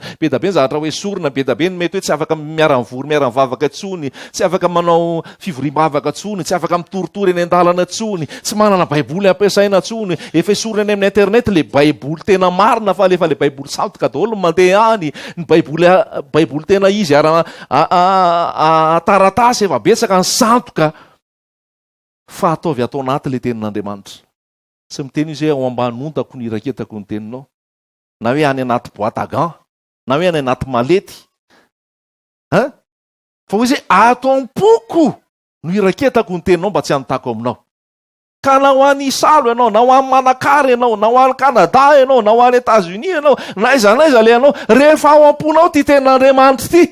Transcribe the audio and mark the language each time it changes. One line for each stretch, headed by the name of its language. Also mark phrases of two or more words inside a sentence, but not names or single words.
Malagasy: Be da be ny zavatra hoe sorina, be da be ny mety hoe tsy afaka miara-mivory, miara-mivavaka intsony, tsy afaka manao fivorim-bavaka intsony, tsy afaka mitoritory eny an-dalana intsony, tsy manana baiboly ampiasaina intsony, efa esorina eny amin'ny internet le baiboly tena marina fa le baiboly sandoka daholo mandeha any. Ny baiboly tena izy taratasy efa betsaka ny sandoka. Fa ataovy atao anaty le tenin'Andriamanitra. Tsy miteny izy ao ambany ontako ny iraketako ny teninao, na hoe any anaty
French: boîte à gants,
Malagasy: na hoe any anaty malety. Fa ho izy ato am-poko no iraketako ny teninao mba tsy hanotako aminao. Ka na ho any Isalo ianao, na ho any Manakary ianao, na ho any Kanada ianao, na ho any États-Unis ianao, naiza le ianao, rehefa ao am-ponao ty tenin'Andriamanitra ity.